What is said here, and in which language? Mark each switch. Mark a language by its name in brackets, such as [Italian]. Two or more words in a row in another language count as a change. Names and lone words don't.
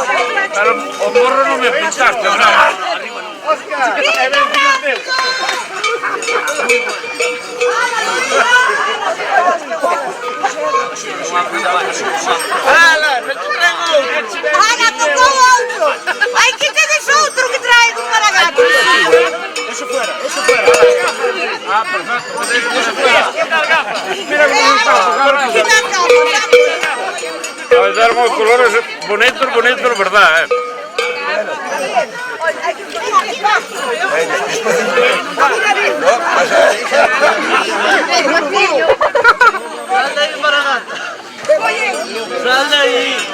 [Galician] Pero o morro non me pintaste, bravo. Oscar, è ben Ana, tocou outro. Ai, que tens outro que trae con Malagata. [Spanish] Eso fuera. Ah, perfecto. Eso fuera. Mira cómo está. A ver, dar unos colores bonitos, verdad, Sal de ahí.